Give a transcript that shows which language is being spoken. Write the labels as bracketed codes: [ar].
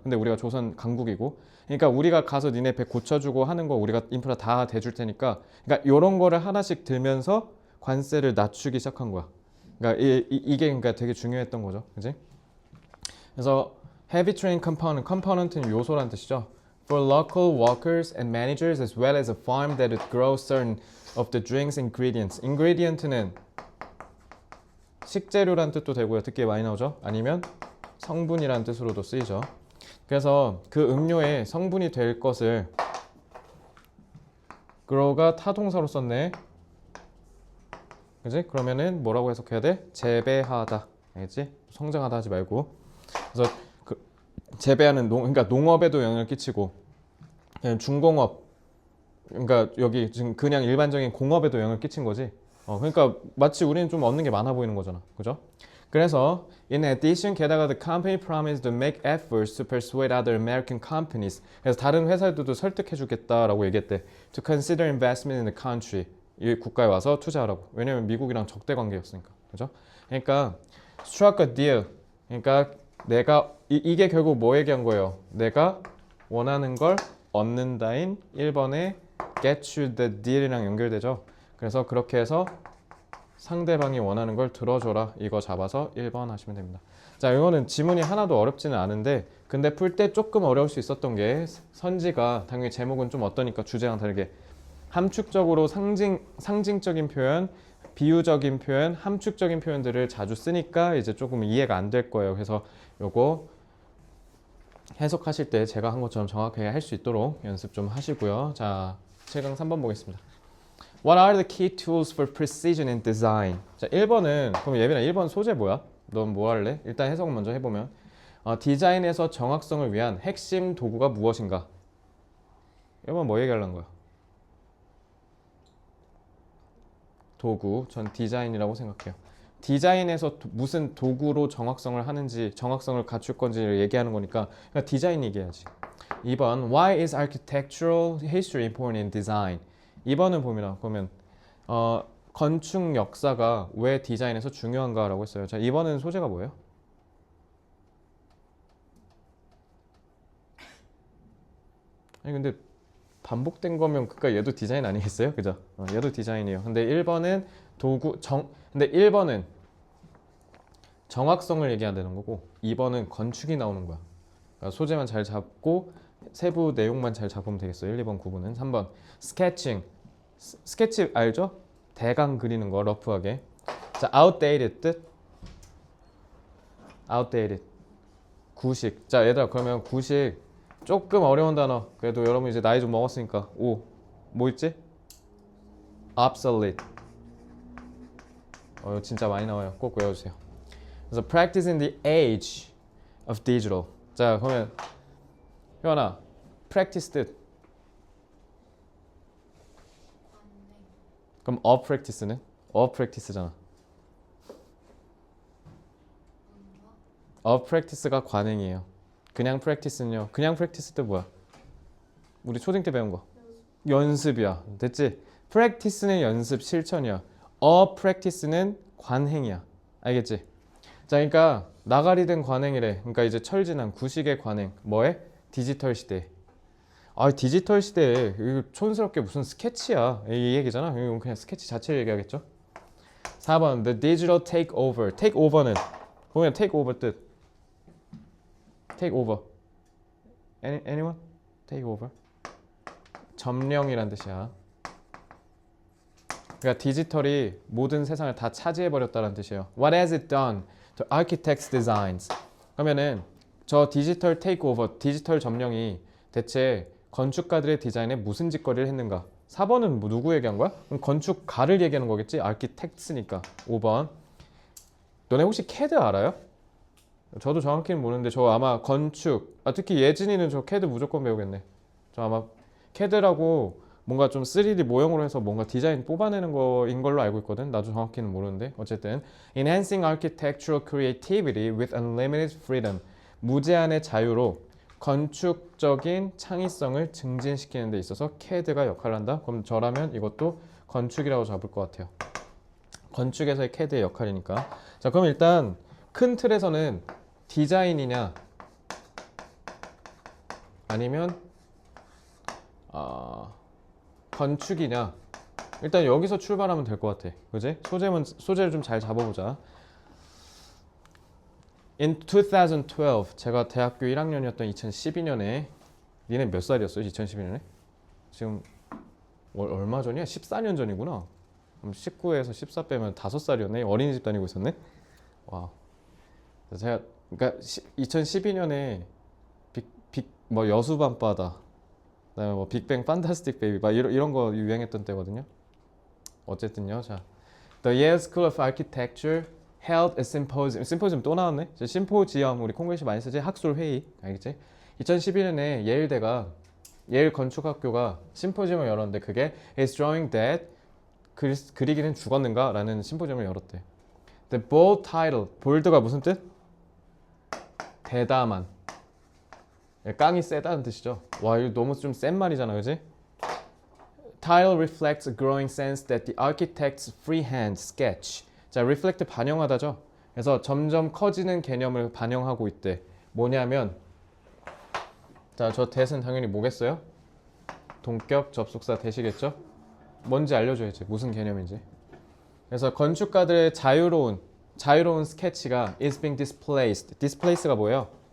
[ko] 근데 우리가 조선 강국이고, 그러니까 우리가 가서 니네 배 고쳐주고 하는 거 우리가 인프라 다 대줄 테니까, 그러니까 이런 거를 하나씩 들면서 관세를 낮추기 시작한 거야. 그러니까 이게 그러니까 되게 중요했던 거죠, 그지? 그래서 [en] heavy train component [ko] 는 요소란 뜻이죠. [en] For local workers and managers as well as a farm that would grow certain of the drink's ingredients. [ko] ingredient는 식재료란 뜻도 되고요. 듣기에 많이 나오죠. 아니면 성분이란 뜻으로도 쓰이죠. 그래서 그 음료의 성분이 될 것을 grow가 타동사로 썼네. 그지? 그러면은 뭐라고 해석해야 돼? 재배하다. 알겠지? 성장하다 하지 말고. 그래서 재배하는 그러니까 농업에도 영향을 끼치고 그냥 중공업, 그러니까 여기 지금 그냥 일반적인 공업에도 영향을 끼친 거지. 그러니까 마치 우리는 좀 얻는 게 많아 보이는 거잖아, 그죠? 그래서 [en] in addition, [ko] 게다가 [en] the company promised to make efforts to persuade other American companies. [ko] 그래서 다른 회사들도 설득해주겠다라고 얘기했대. [en] To consider investment in the country. [ko] 이 국가에 와서 투자하라고. 왜냐면 미국이랑 적대 관계였으니까, 그죠? 그러니까 [en] struck a deal. [ko] 그러니까 내가 이게 결국 뭐 얘기한 거예요? 내가 원하는 걸 얻는다인 1번에 [en] get you the deal [ko] 이랑 연결되죠. 그래서 그렇게 해서 상대방이 원하는 걸 들어줘라. 이거 잡아서 1번 하시면 됩니다. 자, 이거는 지문이 하나도 어렵지는 않은데 근데 풀 때 조금 어려울 수 있었던 게 선지가 당연히 제목은 좀 어떠니까 주제랑 다르게 함축적으로 상징적인 표현, 비유적인 표현, 함축적인 표현들을 자주 쓰니까 이제 조금 이해가 안 될 거예요. 그래서 요거 해석하실 때 제가 한 것처럼 정확하게 할 수 있도록 연습 좀 하시고요. 자, 7강 3번 보겠습니다. [en] What are the key tools for precision in design? [ko] 자, 1번은 그럼 예빈아 1번 소재 뭐야? 넌 뭐 할래? 일단 해석을 먼저 해보면 디자인에서 정확성을 위한 핵심 도구가 무엇인가? 1번 뭐 얘기하려는 거야? 도구, 전 디자인이라고 생각해요. 디자인에서 무슨 도구로 정확성을 하는지, 정확성을 갖출 건지를 얘기하는 거니까 그러니까 디자인 얘기해야지. [en] 2번 Why is architectural history important in design? [ko] 2번은 보면 건축 역사가 왜 디자인에서 중요한가라고 했어요. 자, 2번은 소재가 뭐예요? 아니 근데 반복된 거면 그니까 얘도 디자인 아니겠어요? 그죠? 얘도 디자인이에요. 근데 1번은 근데 1번은 정확성을 얘기한다는 거고 2번은 건축이 나오는 거야. 그러니까 소재만 잘 잡고 세부 내용만 잘 잡으면 되겠어요. 1, 2번 구분은. 3번 스케칭. 스케치 알죠? 대강 그리는 거 러프하게. 자, outdated 뜻. outdated. 구식. 자, 얘들아 그러면 구식 조금 어려운 단어. 그래도 여러분 이제 나이 좀 먹었으니까. 오. 뭐 있지? obsolete. 진짜 많이 나와요. 꼭 외워주세요. 그래서 [en] practice in the age of digital. [ko] 자, 그러면 효연아, practice 뜻. 그럼 a practice는? a practice잖아. a practice가 관행이에요. 그냥 practice는요. 그냥 practice 뜻 뭐야? 우리 초딩 때 배운 거. 연습이야. 됐지? practice는 연습, 실천이야. a practice는 관행이야. 알겠지? 자, 그러니까 나가리 된 관행이래. 그러니까 이제 철진한 구식의 관행. 뭐에? 디지털 시대. 디지털 시대에 이거 촌스럽게 무슨 스케치야. 이 얘기잖아. 이건 그냥 스케치 자체를 얘기하겠죠. 4번 The digital takeover. takeover는 보면 takeover 뜻. [en] takeover. Anyone? takeover. [ko] 점령이란 뜻이야. 그러니까 디지털이 모든 세상을 다 차지해버렸다는 뜻이에요. [en] What has it done to architects' designs? [ko] 그러면은 저 디지털 테이크오버, 디지털 점령이 대체 건축가들의 디자인에 무슨 짓거리를 했는가? 4번은 뭐 누구 얘기한 거야? 그럼 건축가를 얘기하는 거겠지? architects니까. 5번 너네 혹시 CAD 알아요? 저도 정확히는 모르는데 저 아마 건축, 특히 예진이는 저 CAD 무조건 배우겠네. 저 아마 CAD라고 뭔가 좀 3D 모형으로 해서 뭔가 디자인 뽑아내는 거인 걸로 알고 있거든. 나도 정확히는 모르는데 어쨌든 [en] Enhancing architectural creativity with unlimited freedom. [ko] 무제한의 자유로 건축적인 창의성을 증진시키는 데 있어서 CAD가 역할을 한다. 그럼 저라면 이것도 건축이라고 잡을 것 같아요. 건축에서의 CAD의 역할이니까. 자, 그럼 일단 큰 틀에서는 디자인이냐 아니면 건축이냐 일단 여기서 출발하면 될 것 같아. 그지? 소재를 좀 잘 잡아보자. [en] In 2012 [ko] 제가 대학교 1학년이었던 2012년에 니네 몇 살이었어요? 2012년에? 지금 얼마 전이야? 14년 전이구나. 19에서 14 빼면 5살이었네. 어린이집 다니고 있었네. 와. 제가 그러니까 2012년에 뭐 여수밤바다, 그다음에 뭐 빅뱅 판타스틱 베이비 막 이런 거 유행했던 때거든요. 어쨌든요. [en] 자, The Yale School of Architecture held a symposium. [ko] 심포지엄 또 나왔네. 심포지엄 우리 콩글리시 많이 쓰지. 학술 회의. 알겠지? 2011년에 예일대가 예일 건축학교가 심포지엄을 열었는데 그게 [en] Is drawing dead? [ko] 그리기는 죽었는가? 라는 심포지엄을 열었대. [en] The bold title, bold가 [ko] 무슨 뜻? 대담한. 깡이 세다는 뜻이죠. 와, 이거 너무 좀 센 말이잖아, 그지? [en] Title reflects a growing sense that the architect's freehand sketch. [ko] 자, reflect 반영하다죠. 그래서 점점 커지는 개념을 반영하고 있대. 뭐냐면, 자, 저 that은 당연히 뭐겠어요? 동격 접속사 that이겠죠? 뭔지 알려줘야지. 무슨 개념인지. 그래서 건축가들의 자유로운 스케치가 [en] is being displaced. [ko] displace가 뭐예요?